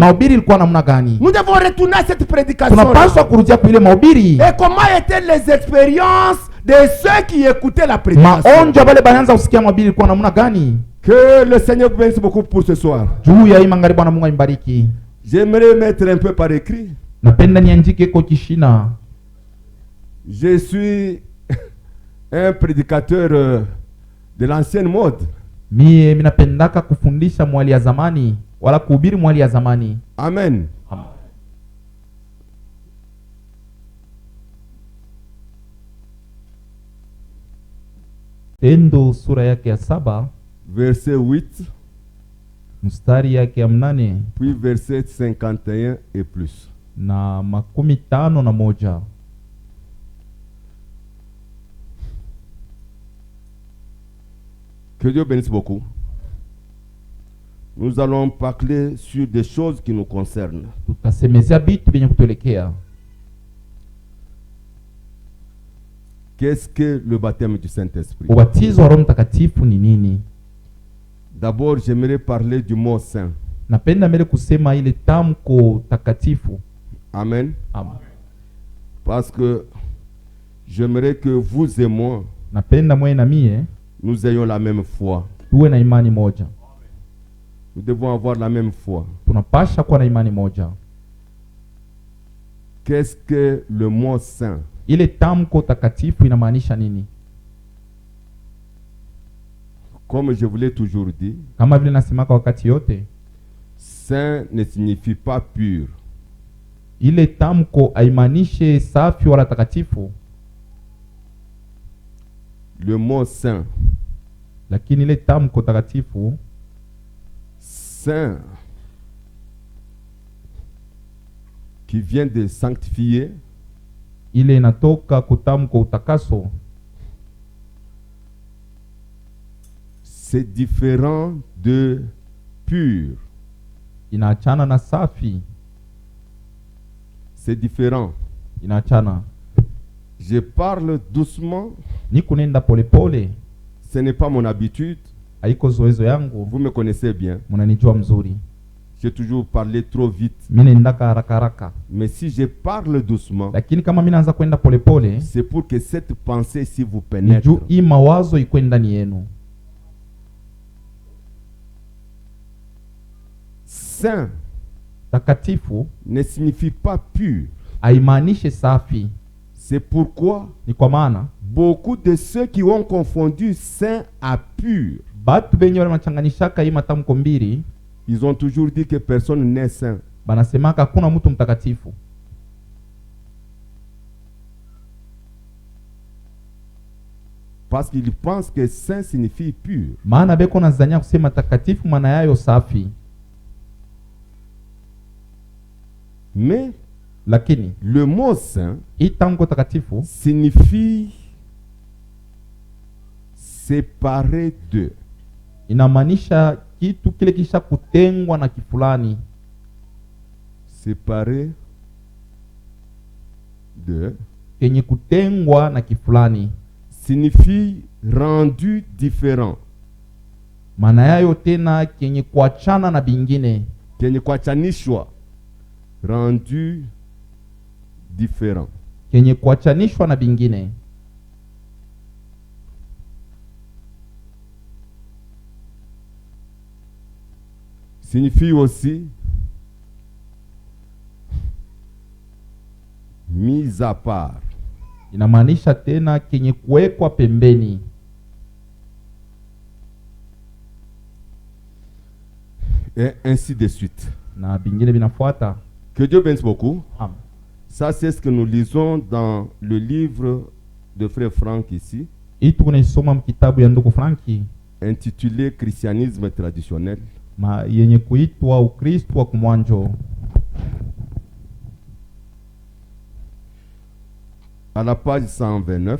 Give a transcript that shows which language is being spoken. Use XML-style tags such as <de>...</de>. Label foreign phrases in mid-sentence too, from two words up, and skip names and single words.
<sw>mahubiri ilikuwa namna gani?</sw> <fr>Nous devons retourner à cette prédication.</fr> <sw>Tunapaswa kurudia kwa ile mahubiri.</sw> <fr>Et comment étaient les expériences de ceux qui écoutaient la prédication?</fr> <sw>Maonjo wale banaanza kusikia mahubiri ilikuwa namna gani?</sw> <fr>Que le Seigneur vous bénisse beaucoup pour ce soir.</fr> <sw>Juu ya hii magharibi, Bwana Mungu aibariki.</sw> <fr>J'aimerais mettre un peu par écrit.</fr> <sw>Napenda niandike kwa kishina.</sw> <fr>Je suis un prédicateur de l'ancienne mode.</fr> <sw>Mie minapendaka kufundisha mwali ya zamani wala kuhubiri mwali ya zamani. Amen. Amen. Tendo sura yake ya 7</sw> <fr>verset 8</fr> <sw>mstari yake ya 8</sw> <fr>puis verset 51 et plus.</fr> <sw>na 51.</sw> <fr>Que Dieu bénisse beaucoup. Nous allons parler sur des choses qui nous concernent.</fr> <sw>Tutasemezea vitu vyenye kutuelekea.</sw> <fr>Qu'est-ce que le baptême du Saint-Esprit?</fr> <sw>Ubatizo wa Roho Mtakatifu ni nini?</sw> <fr>D'abord, j'aimerais parler du mot saint.</fr> <sw>Napenda mbele kusema ile tamko takatifu. Amen. Amen.</sw> <fr>Parce que j'aimerais que vous et moi,</fr> <sw>Napenda mwe na mie</sw> <fr>nous ayons la même foi.</fr> <sw>tuwe na imani moja.</sw> <fr>Nous devons avoir la même foi.</fr> <sw>Tunapasha kuwa na imani moja.</sw> <fr>Qu'est-ce que le mot saint?</fr> <sw>Ile tamko takatifu inamaanisha nini?</sw> <fr>Comme je vous l'ai toujours dit,</fr> <sw>Kama vile nasemaka wakati yote,</sw> <fr>saint ne signifie pas pur.</fr> <sw>ile tamko haimaanishe safi wala takatifu,</sw> <fr>Le mot saint,</fr> <sw>lakini ile tamko takatifu</sw> <fr>saint, qui vient de sanctifier,</fr> <sw>ile inatoka kutamko utakaso.</sw> <fr>c'est différent de pur.</fr> <sw>Inaachana na safi.</sw> <fr>C'est différent.</fr> <sw>inaachana.</sw> <fr>Je parle doucement.</fr> <sw>Niko nenda polepole,</sw> <fr>Ce n'est pas mon habitude.</fr> <sw>haiko zoezo yangu.</sw> <fr>Vous me connaissez bien.</fr> <sw>Mnanijua mzuri,</sw> <fr>J'ai toujours parlé trop vite.</fr> <sw>mimi nendaka haraka haraka.</sw> <fr>Mais si je parle doucement,</fr> <sw>Lakini kama mimi naanza kwenda polepole,</sw> <fr>c'est pour que cette pensée ici vous</fr> <sw>ni</sw> <fr>pénètre.</fr> <sw>juu hii mawazo iko ndani yenu.</sw> <fr>Saint</fr> <sw>Takatifu</sw> <fr>ne signifie pas pur.</fr> <sw>haimaanishe safi.</sw> <fr>C'est pourquoi</fr> <sw>Ni kwa maana</sw> <fr>beaucoup de ceux qui ont confondu saint à pur,</fr> <sw>batu benye wale machanganishaka hii matamko mbili,</sw> <fr>ils ont toujours dit que personne n'est saint.</fr> <sw>banasemaka hakuna mtu mtakatifu.</sw> <fr>Parce qu'ils pensent que saint signifie pur.</fr> <sw>Maana beko nazania kusema takatifu maana yayo safi.</sw> <fr>Mais</fr> <sw>Lakini</sw> <fr>le mot saint</fr> <sw>hii tamko takatifu</sw> <fr>signifie séparé de.</fr> <sw>inamaanisha kitu kile kisha kutengwa na kifulani.</sw> <fr>Séparé de</fr> <sw>Kenye kutengwa na kifulani,</sw> <fr>signifie rendu différent.</fr> <sw>maana yayo tena kenye kuachana na bingine. Kenye kuachanishwa,</sw> <fr>rendu différent.</fr> <sw>Kenye kuachanishwa na bingine.</sw> <fr>Signifie aussi mise à part.</fr> <sw>Inamaanisha tena kenye kuwekwa pembeni.</sw> <fr>Et ainsi de suite.</fr> <sw>Na bingine binafuata.</sw> <fr>Que Dieu bénisse beaucoup. Amen. Ça, c'est ce que nous lisons dans le livre de Frère Franck ici,</fr> <sw>Hii tunaisoma mkitabu ya ndugu Franki</sw> <fr>intitulé Christianisme traditionnel.</fr> <sw>yenye kuitwa Ukristo wa kumwanjo.</sw> <fr>À la page 129,</fr>